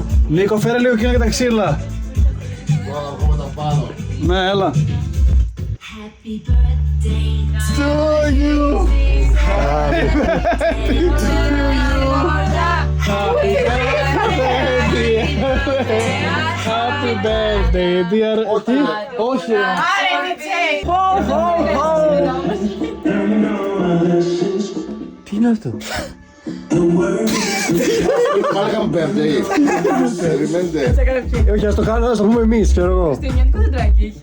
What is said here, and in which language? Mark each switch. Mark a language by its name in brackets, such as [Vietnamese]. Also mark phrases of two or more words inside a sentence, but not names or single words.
[Greek] Νίκο, φέρε λίγο εκείνο για τα ξύλα. Τώρα βγούμε τα πάνω. Ναι, έλα. [English] Happy birthday, dear. [Greek] Όχι, ρε. Τι είναι αυτό? Πάλι είχαμε birthday. Περιμένετε. Όχι, ας το κάνουμε, ας το πούμε εμείς, ξέρω εγώ. Χριστουγεννιάτικο δεντράκι έχει.